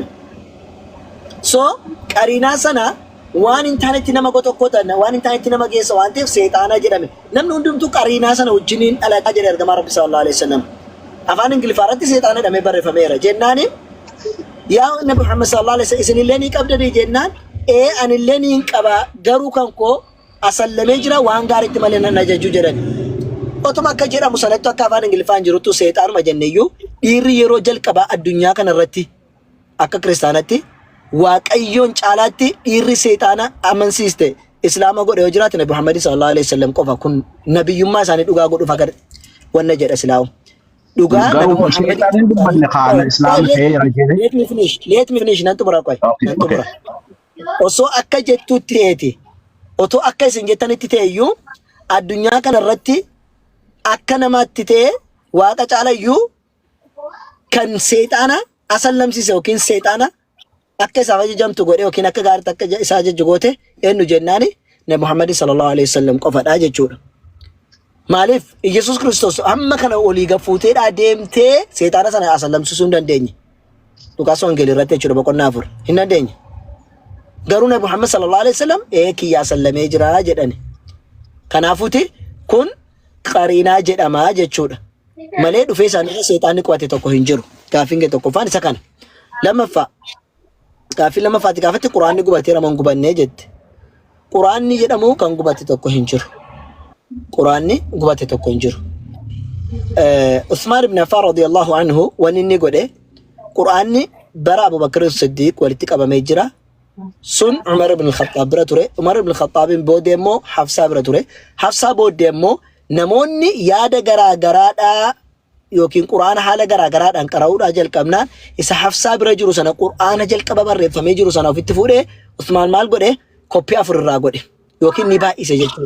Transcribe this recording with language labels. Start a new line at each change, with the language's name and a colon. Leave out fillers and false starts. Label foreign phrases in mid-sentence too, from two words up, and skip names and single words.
Oromo: So qarinaa sana waan hin taanetti nama gotokkota waan hin taanetti nama geessa waan ta'eef seexaana jedhame. Namni hundumtuu qarinaa sana wajjiniin dhalataa jedhe ergamaa Rabbi
Arabic: صلى الله عليه وسلم.
Oromo: Afaan Ingiliffaatti seexaana jedhamee barreeffameera. Jennaani yaa Nabi Muhammad
Arabic: صلى الله عليه وسلم
Oromo: isinillee ni qabdanii jennaan anillee ni qaba garuu kan koo asallamee jira waan gaariitti malee nan ajaju jedhan. Otuma akka jedhamu sanatti akka afaan Ingiliffaan jirutu seexaanuma jenneeyyuu dhiirri yeroo jalqabaa addunyaa kanarratti akka kiristaanatti waaqayyoon caalaatti dhiirri seexaana amansiiste islaama godhe yoo jiraate Nabi Muhammad
Arabic: صلى الله عليه وسلم
Oromo: qofa. Kun nabiyyummaa isaanii dhugaa godhuuf agar wanna jedha islaamu dhugaa Nabi Muhammad
English: let me finish
Oromo: nan tumura qoy nan tumura osoo akka jettutti ta'eeti otoo akka isin jettanitti ta'eyyuu addunyaa kanarratti akka namaatti ta'e waaqa caalayyuu kan seexaana asallamsiise yookiin seexaana akka isaaf ajajamtu godhe yookiin akka gaariitti akka isa ajaju goote eenyu jennaani Nabi Muhammad
Arabic: صلى الله عليه وسلم
Oromo: qofadha jechuudha. Maaliif Yesuus Kiristoos amma kana olii gafuuteedha deemtee seexaana sana asallamsiisuu hin dandeenye. Luqaas wangeelii irratti jechuudha boqonnaa 4 hin dandeenye. Garuu Nabi Muhammad
Arabic: صلى الله عليه وسلم
Oromo: kiyyaa sallamee jira jedhani. Kanaafuuti kun qariinaa jedhamaa jechuudha. Malee dhufee isaanii seexaanni qubate tokko hin jiru. Gaafiin kee tokkoffaan isa kana. Gaafiin lammaffaatti gaafatti quraanni gubateera moo hin gubannee jette. Quraanni jedhamu kan gubate tokko hin jiru. Quraanni gubate tokko hin jiru. Usmaan ibn Affan
Arabic: رضي الله عنه
Oromo: wanni inni godhe quraanni bara Abu Bakr as-Siddiq walitti qabamee jira. Sun Umar ibn al-Khattab bira ture. Umar ibn al-Khattabin booda immoo Hafsaa bira ture. Hafsaa booda immoo namoonni yaada garaa garaadhaa yookiin quraana haala garaa garaadhaan qara'uudhaa jalqabnaan isa Hafsaa bira jiru sana quraana jalqaba barreeffamee jiru sana ofitti fuudhee Usmaan maal godhe koppii 4 irraa godhe yookiin ni baay'ise jechuudha.